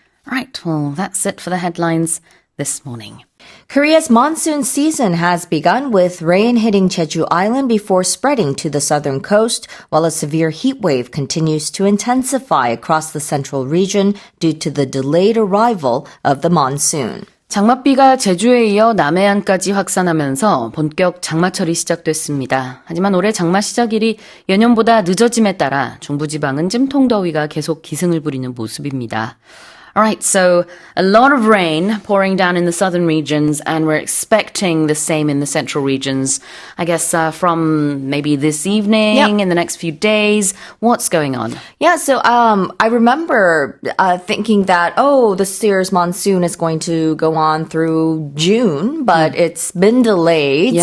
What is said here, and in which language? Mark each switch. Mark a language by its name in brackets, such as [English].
[English] Right, well, that's it for the headlines this morning. Korea's monsoon season has begun with rain hitting Jeju Island before spreading to the southern coast, while a severe heat wave continues to intensify across the central region due to the delayed arrival of the monsoon. [Korean] 장맛비가 제주에 이어 남해안까지 확산하면서 본격 장마철이 시작됐습니다. 하지만 올해 장마 시작일이 예년보다 늦어짐에 따라 중부지방은 찜통더위가 계속 기승을 부리는 모습입니다. [English] Alright, so a lot of rain pouring down in the southern regions, and we're expecting the same in the central regions. I guess from maybe this evening, in the next few days. What's going on? Yeah, so I remember thinking that, this year's monsoon is going to go on through June, but it's been delayed.